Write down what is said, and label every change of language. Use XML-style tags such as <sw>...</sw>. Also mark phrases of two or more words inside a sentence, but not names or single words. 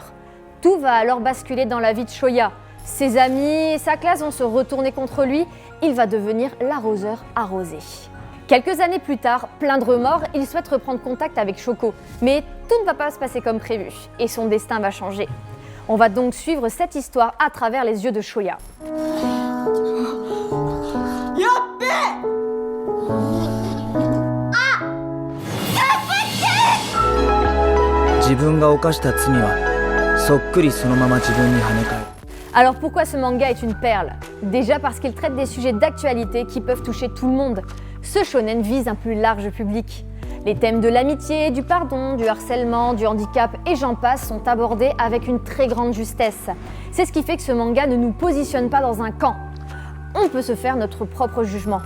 <fr>Tout va alors basculer dans la vie de Shoya. Ses amis et sa classe vont se retourner contre lui, il va devenir l'arroseur arrosé. Quelques années plus tard, plein de remords, il souhaite reprendre contact avec Shoko, mais tout ne va pas se passer comme prévu, et son destin va changer. On va donc suivre cette histoire à travers les yeux de Shoya.</fr> <ja>自分が犯した罪はそっくりそのまま自分に跳ね返る。</ja> <fr>Alors pourquoi ce manga est une perle? Déjà parce qu'il traite des sujets d'actualité qui peuvent toucher tout le monde. Ce shonen vise un plus large public. Les thèmes de l'amitié, du pardon, du harcèlement, du handicap et j'en passe sont abordés avec une très grande justesse. C'est ce qui fait que ce manga ne nous positionne pas dans un camp. On peut se faire notre propre jugement.</fr>